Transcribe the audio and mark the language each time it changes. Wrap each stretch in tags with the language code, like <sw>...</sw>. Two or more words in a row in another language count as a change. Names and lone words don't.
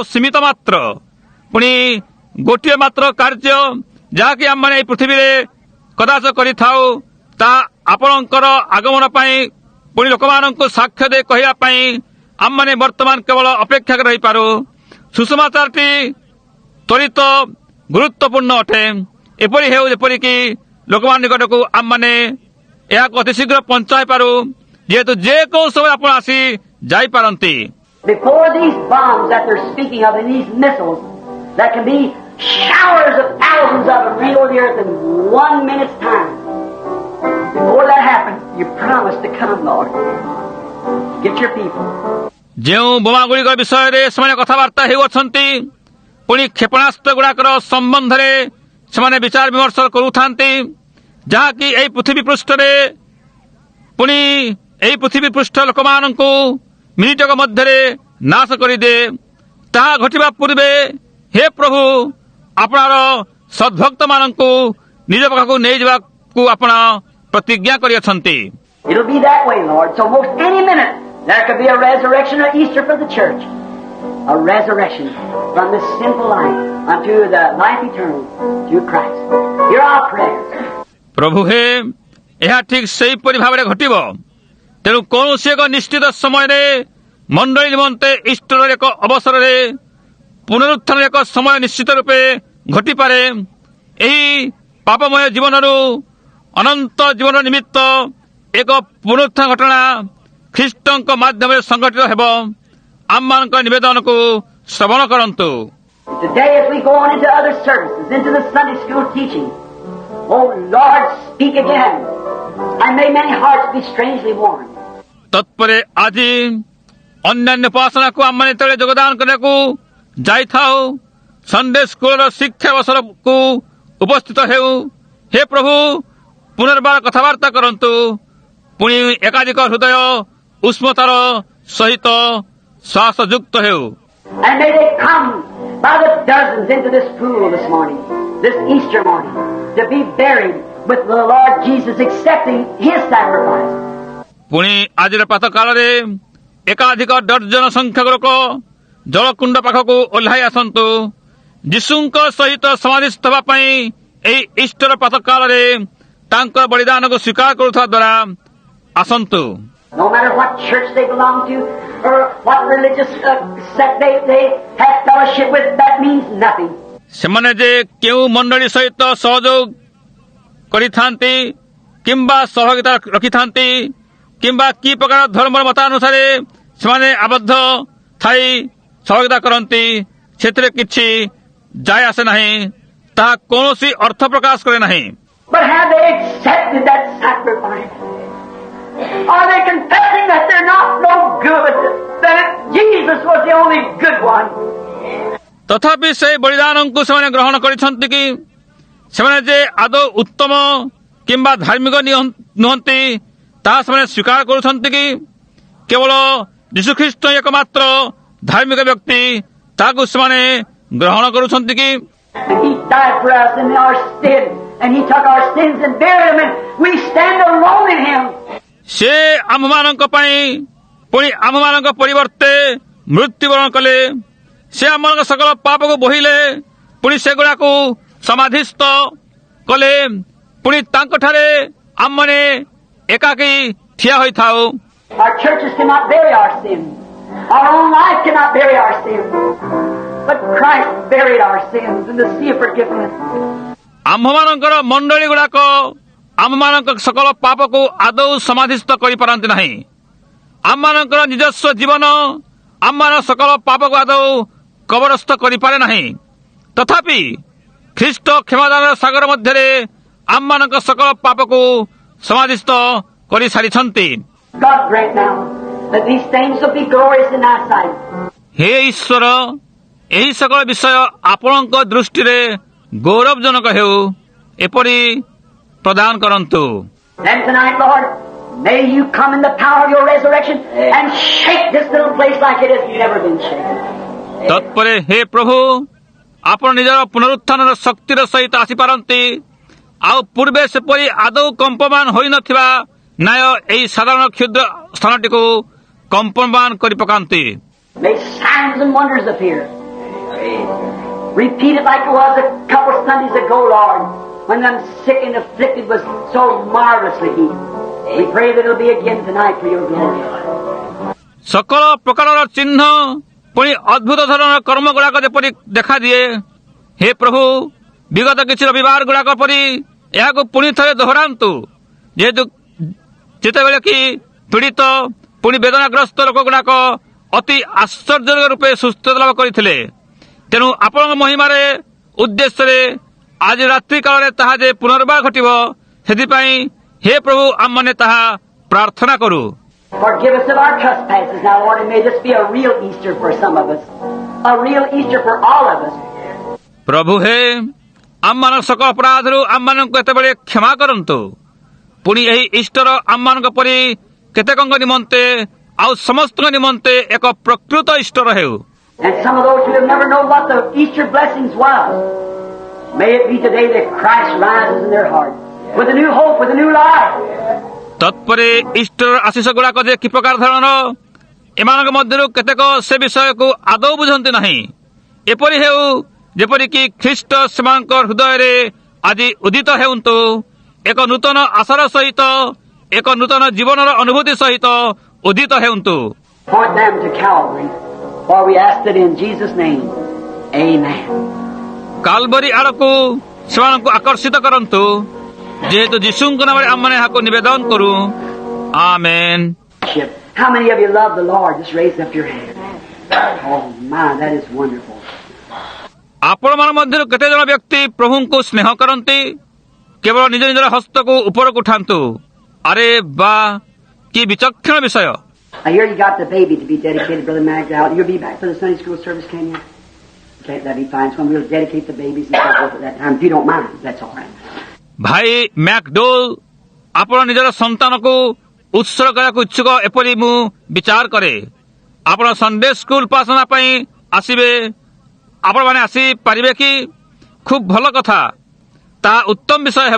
<or>ସୀମିତ ମାତ୍ର ପୁଣି ଗୋଟିଏ ମାତ୍ର କାର୍ଯ୍ୟ ଯାହାକି ଆମମାନେ ଏହି ପୃଥିବୀରେ କଦାଚ କରିଥାଉ ତାହା ଆପଣଙ୍କର ଆଗମନ ପାଇଁ ପୁଣି ଲୋକମାନଙ୍କୁ ସାକ୍ଷ୍ୟ ଦେଇ କହିବା ପାଇଁ ଆମମାନେ ବର୍ତ୍ତମାନ କେବଳ ଅପେକ୍ଷା ରହିପାରୁ ସୁସମାଚାରଟି ତ୍ୱରିତ ଗୁରୁତ୍ୱପୂର୍ଣ୍ଣ ଅଟେ ଏପରି ହେଉ ଯେପରିକି ଲୋକମାନଙ୍କ ନିକଟକୁ ଆମମାନେ ଏହାକୁ ଅତି ଶୀଘ୍ର ପହଞ୍ଚାଇ ପାରୁ ଯେହେତୁ ଯେକୌଣସି ସମୟରେ ଆପଣ ଆସି ଯାଇପାରନ୍ତି</or> <en>Before these bombs that they're speaking of and these missiles that can be showers of thousands of them rain over the earth in 1 minute's time. Before that happens, you promised to come, Lord. Get your people.</en> <or>ଯେଉଁ ବୋମାଗୁଡ଼ିକ ବିଷୟରେ ସେମାନେ କଥାବାର୍ତ୍ତା ହେଉଅଛନ୍ତି ପୁଣି କ୍ଷେପଣାସ୍ତ୍ର ଗୁଡ଼ାକର ସମ୍ବନ୍ଧରେ ସେମାନେ ବିଚାର ବିମର୍ଶ କରୁଥାନ୍ତି ଯାହାକି ଏହି ପୃଥିବୀ ପୃଷ୍ଠରେ ପୁଣି ଏହି ପୃଥିବୀ ପୃଷ୍ଠ ଲୋକମାନଙ୍କୁ ମିନିଟକ ମଧ୍ୟରେ ନାଶ କରିଦିଏ ତାହା ଘଟିବା ପୂର୍ବେ ହେ ପ୍ରଭୁ ଆପଣର ସଦ୍ଭକ୍ତମାନଙ୍କୁ ନିଜ ପାଖକୁ ନେଇଯିବାକୁ ଆପଣ ପ୍ରତିଜ୍ଞା କରିଅଛନ୍ତି</or> <en>It'll be that way, Lord. So most any minute there could be a resurrection or Easter for the church. A resurrection from this sinful life unto the life eternal through Christ. Hear our prayers.</en> <or>ପ୍ରଭୁ ହେ ଏହା ଠିକ୍ ସେହିପରି ଭାବରେ ଘଟିବ ତେଣୁ କୌଣସି ଏକ ନିଶ୍ଚିତ ସମୟରେ ମଣ୍ଡଳୀ ନିମନ୍ତେ ଇଷ୍ଟର ଏକ ଅବସରରେ ପୁନରୁତ୍ଥାନର ଏକ ସମୟ ନିଶ୍ଚିତ ରୂପେ ଘଟିପାରେ ଏହି ପାପମୟ ଜୀବନରୁ ଅନନ୍ତ ଜୀବନ ନିମିତ୍ତ ଏକ ପୁନରୁତ୍ଥାନ ଘଟଣା ଖ୍ରୀଷ୍ଟଙ୍କ ମାଧ୍ୟମରେ ସଂଗଠିତ ହେବ ଆମମାନଙ୍କ ନିବେଦନକୁ ଶ୍ରବଣ କରନ୍ତୁ</or> <en>Today as we go on into other services, into the Sunday school teaching, oh Lord, speak again, and may many hearts be strangely warmed.</en> <or>ତତ୍ପରେ ଆଜି ଅନ୍ୟାନ୍ୟ ଉପାସନାକୁ ଆମମାନେ ଯେତେବେଳେ ଯୋଗଦାନ କରିବାକୁ ଯାଇଥାଉ</or> <en>Sunday school-ର</en> <or>ଶିକ୍ଷା ଅବସରକୁ ଉପସ୍ଥିତ ହେଉ ହେ ପ୍ରଭୁ ପୁନର୍ବାର କଥାବାର୍ତ୍ତା କରନ୍ତୁ ପୁଣି ଏକାଧିକ ହୃଦୟ ଉଷ୍ମତାର ସହିତ ଶ୍ୱାସଯୁକ୍ତ ହେଉ</or> <en>And may they come by the dozens into this pool this morning, this Easter morning, to be buried with the Lord Jesus, accepting His sacrifice.</en> <or>ପୁଣି ଆଜିର ପ୍ରାତଃ କାଳରେ ଏକାଧିକ ଡର୍ଜନ ସଂଖ୍ୟକ ଲୋକ ଜଳକୁଣ୍ଡ ପାଖକୁ ଓହ୍ଲାଇ ଆସନ୍ତୁ ଯୀଶୁଙ୍କ ସହିତ ସମାଧିସ୍ଥ ହେବା ପାଇଁ ଏହି ଇଷ୍ଟର ପ୍ରାତଃ କାଳରେ ତାଙ୍କର ବଳିଦାନକୁ ସ୍ୱୀକାର କରୁଥିବା ଦ୍ୱାରା ଆସନ୍ତୁ</or> <en>No matter what church they belong to or what religious sect they have fellowship with, that means nothing.</en> <or>ସେମାନେ ଯେ କେଉଁ ମଣ୍ଡଳୀ ସହିତ ସହଯୋଗ କରିଥାନ୍ତି କିମ୍ବା ସହଭାଗିତା ରଖିଥାନ୍ତି କିମ୍ବା କି ପ୍ରକାର ଧର୍ମର ମତାନୁସାରେ ସେମାନେ ଆବଦ୍ଧ ଥାଇ ସହଭାଗିତା କରନ୍ତି ସେଥିରେ କିଛି ଯାଏ ଆସେ ନାହିଁ ତାହା କୌଣସି ଅର୍ଥ ପ୍ରକାଶ କରେ ନାହିଁ</or> <en>But have they accepted that sacrifice? Are they confessing that they're not no good? That Jesus was the only good one?</en> <or>ତଥାପି ସେହି ବଳିଦାନଙ୍କୁ ସେମାନେ ଗ୍ରହଣ କରିଛନ୍ତି କି ସେମାନେ ଯେ ଆଦୌ ଉତ୍ତମ କିମ୍ବା ଧାର୍ମିକ ନୁହନ୍ତି ତାହା ସେମାନେ ସ୍ୱୀକାର କରୁଛନ୍ତି କି କେବଳ ଯୀଶୁଖ୍ରୀଷ୍ଟ ଏକମାତ୍ର ଧାର୍ମିକ ବ୍ୟକ୍ତି ତାହାକୁ ସେମାନେ ଗ୍ରହଣ କରୁଛନ୍ତି କି</or> <en>And He died for us in our stead, and He took our sins and buried them, and we stand alone in Him.</en> <or>ସେ ଆମ୍ଭମାନଙ୍କ ପାଇଁ ପୁଣି ଆମ୍ଭମାନଙ୍କ ପରିବର୍ତ୍ତେ ମୃତ୍ୟୁବରଣ କଲେ। ସେ ଆମମାନଙ୍କ ସକଳ ପାପକୁ ବୋହିଲେ, ପୁଣି ସେଗୁଡ଼ାକୁ ସମାଧିସ୍ଥ କଲେ। ପୁଣି ତାଙ୍କଠାରେ ଆମମାନେ ଏକାକୀ ଠିଆ ହୋଇଥାଉ।</or> <en>Our churches cannot bury our sin. Our own life cannot bury our sin. But Christ buried our sins in the sea of forgiveness.</en> <or>ଆମ୍ଭମାନଙ୍କର ମଣ୍ଡଳୀ ଗୁଡ଼ାକ ଆମମାନଙ୍କ ସକଳ ପାପକୁ ଆଦୌ ସମାଧିସ୍ଥ କରିପାରନ୍ତି ନାହିଁ। ଆମମାନଙ୍କର ନିଜସ୍ୱ ଜୀବନ ଆମମାନଙ୍କ ସକଳ ପାପକୁ ଆଦୌ କବରସ୍ଥ କରିପାରେ ନାହିଁ। ତଥାପି ଖ୍ରୀଷ୍ଟ କ୍ଷମାଦାନର ସାଗର ମଧ୍ୟରେ ଆମମାନଙ୍କ ସକଳ ପାପକୁ ସମାଧିସ୍ଥ କରିସାରିଛନ୍ତି।</or> <en>God grant now that these things will be glorious in thy sight.</en> <or>ହେ ଈଶ୍ୱର, ଏହି ସକଳ ବିଷୟ ଆପଣଙ୍କ ଦୃଷ୍ଟିରେ ଗୌରବଜନକ ହେଉ, ଏପରି ପ୍ରଦାନ କରନ୍ତୁ।</or> <en>Then tonight, Lord, may you come in the power of your resurrection and shake this little place like it has never been shaken.</en> <or>ତତ୍ପରେ ହେ ପ୍ରଭୁ, ଆପଣ ନିଜର ପୁନରୁତ୍ଥାନର ଶକ୍ତିର ସହିତ ଆସିପାରନ୍ତି, ଆଉ ପୂର୍ବେ ସେପରି ଆଦୌ କମ୍ପମାନ ହୋଇନଥିବା ନ୍ୟାୟ ଏହି ସାଧାରଣ କ୍ଷୁଦ୍ର ସ୍ଥାନଟିକୁ କମ୍ପମାନ କରି ପକାନ୍ତି।</or> <en>May signs and wonders appear. Repeat it like it was a couple Sundays ago, Lord, when them sick and afflicted was so marvelously healed. We pray that it'll be again tonight for your glory.</en> <or>ସକଳ ପ୍ରକାରର ଚିହ୍ନ ପୁଣି ଅଦ୍ଭୁତ ଧରଣର କର୍ମ ଗୁଡ଼ାକ ଯେପରି ଦେଖାଦିଏ, ହେ ପ୍ରଭୁ, ବିଗତ କିଛି ରବିବାର ଗୁଡ଼ାକ ପରି ଏହାକୁ ପୁଣି ଥରେ ଦୋହରାନ୍ତୁ। ଯେତେବେଳେ କି ପୀଡ଼ିତ ପୁଣି ବେଦନାଗ୍ରସ୍ତ ଲୋକଗୁଡ଼ାକ ଅତି ଆଶ୍ଚର୍ଯ୍ୟ ରୂପେ ସୁସ୍ଥତା ଲାଭ କରିଥିଲେ। ତେଣୁ ଆପଣଙ୍କ ମହିମାରେ ଉଦ୍ଦେଶ୍ୟରେ ଆଜି ରାତ୍ରି କାଳରେ ତାହା ଯେ ପୁନର୍ବାର ଘଟିବ, ସେଥିପାଇଁ ହେ ପ୍ରଭୁ ଆମମାନେ ତାହା ପ୍ରାର୍ଥନା କରୁ।</or> <en>Forgive us of our trespasses now, Lord, and may this be a real Easter for some of us. A real Easter for all of us.</en> <or>ପ୍ରଭୁ ହେ, ଆମମାନଙ୍କ ସକଳ ଅପରାଧରୁ ଆମମାନଙ୍କୁ ଏତେବେଳେ କ୍ଷମା କରନ୍ତୁ। ପୁଣି ଏହି ଇଷ୍ଟର ଆମମାନଙ୍କ ପରି କେତେକଙ୍କ ନିମନ୍ତେ ଆଉ ସମସ୍ତଙ୍କ ନିମନ୍ତେ ଏକ ପ୍ରକୃତ ଇଷ୍ଟର ହେଉ।</or> <en>And some of those who have never known what the Easter blessings was, may it be today that Christ rises in their heart with a new hope, with a new life.</en> <or>ତତ୍ପରେ ଇଷ୍ଟର ଆଶିଷ ଗୁଡ଼ାକ ଯେ କି ପ୍ରକାର ଧରଣର, ଏମାନଙ୍କ ମଧ୍ୟରୁ କେତେକ ସେ ବିଷୟକୁ ଆଦୌ ବୁଝନ୍ତି ନାହିଁ। ଏପରି ହେଉ ଯେପରିକି ଖ୍ରୀଷ୍ଟ ସେମାନଙ୍କ ହୃଦୟରେ ଆଜି ଉଦିତ ହେଉନ୍ତୁ, ଏକ ନୂତନ ଆଶାର ସହିତ, ଏକ ନୂତନ ଜୀବନର ଅନୁଭୂତି ସହିତ ଉଦିତ ହେଉନ୍ତୁ।</or> <en>Point them to Calvary, for we ask it in Jesus' name. Amen.</en> <or>କାଲବରୀ ଆଡ଼କୁ ସେମାନଙ୍କୁ ଆକର୍ଷିତ କରନ୍ତୁ, ଯେହେତୁ ଯୀଶୁଙ୍କ ନାମରେ ଆମମାନେ ଏହାକୁ ନିବେଦନ କରୁ। ଆମେନ୍।</or> <en>How many of you love the Lord? Just raise up your hand. Oh my, that is wonderful.</en> <or>ଆପଣମାନଙ୍କ ମଧ୍ୟରୁ କେତେଜଣ ବ୍ୟକ୍ତି ପ୍ରଭୁଙ୍କୁ ସ୍ନେହ କରନ୍ତି? କେବଳ ନିଜ ନିଜର ହସ୍ତକୁ ଉପରକୁ ଉଠାନ୍ତୁ। ଆରେ ବା, କି ବିଚକ୍ଷଣ ବିଷୟ!</or> <en>I hear you got the baby to be dedicated, Brother Magdal. You'll be back for the Sunday school service, can you? Okay, that'll be fine. So we'll dedicate the babies and so forth at that time. If you don't mind, that's all right.</en> <or>ଭାଇ ମ୍ୟାକ୍ଡୋଲ୍, ଆପଣ ନିଜର ସନ୍ତାନକୁ ଉତ୍ସର୍ଗ କରିବାକୁ ଇଚ୍ଛୁକ ଏପରି ମୁଁ ବିଚାର କରେ। ଆପଣ</or> <en>Sunday school</en> <or>ଉପାସନା ପାଇଁ ଆସିବେ। ଆପଣମାନେ ଆସିପାରିବେ କି? ଖୁବ୍ ଭଲ କଥା, ତାହା ଉତ୍ତମ ବିଷୟ ହେବ।</or>